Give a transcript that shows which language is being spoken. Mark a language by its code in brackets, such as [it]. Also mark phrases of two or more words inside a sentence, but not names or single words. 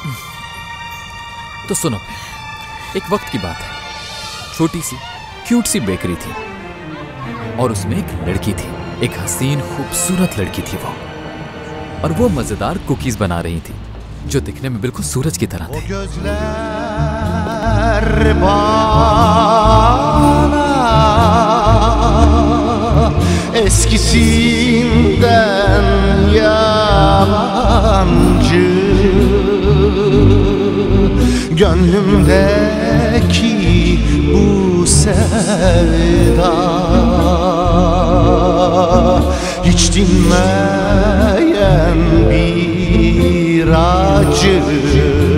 [ur] تو سنو، ایک وقت کی بات ہے، چھوٹی سی کیوٹ سی بیکری تھی اور اس میں ایک لڑکی تھی، ایک حسین خوبصورت لڑکی تھی وہ، اور وہ مزیدار کوکیز بنا رہی تھی جو دکھنے میں بالکل سورج کی طرح تھے. [tr] Eskisinden yabancı gönlümdeki bu sevda hiç dinmeyen bir acı